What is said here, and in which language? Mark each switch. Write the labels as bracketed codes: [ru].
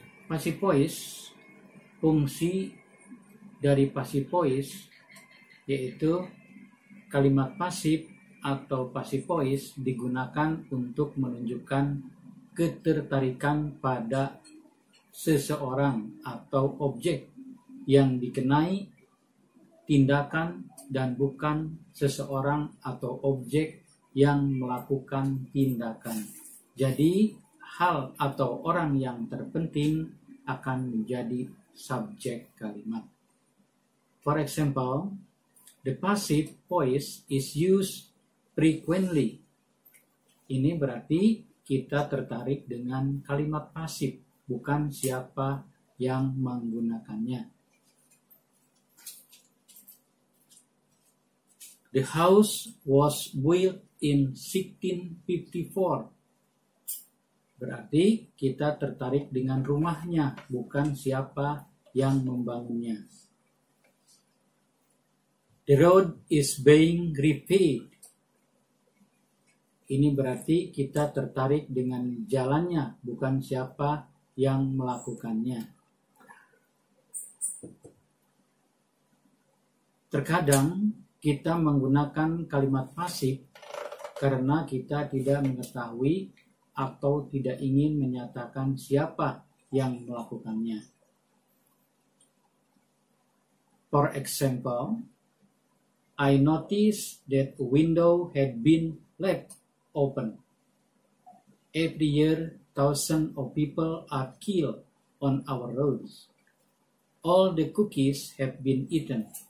[id] Passive voice, fungsi dari passive voice yaitu kalimat pasif atau passive voice digunakan untuk menunjukkan ketertarikan pada seseorang atau objek yang dikenai tindakan dan bukan seseorang atau objek yang melakukan tindakan. Jadi, hal atau orang yang terpenting akan menjadi subjek kalimat. [en] For example, the passive voice is used frequently. [id] Ini berarti kita tertarik dengan kalimat pasif, bukan siapa yang menggunakannya. [en] The house was built in 1654. [id] Berarti kita tertarik dengan rumahnya, bukan siapa yang membangunnya. [en] The road is being repaired. [id] Ini berarti kita tertarik dengan jalannya, bukan siapa yang melakukannya. Terkadang kita menggunakan kalimat pasif karena kita tidak mengetahui atau tidak ingin menyatakan siapa yang melakukannya. [en] For example, I noticed that a window had been left open. Every year, thousands of people are killed on our roads. All the cookies have been eaten.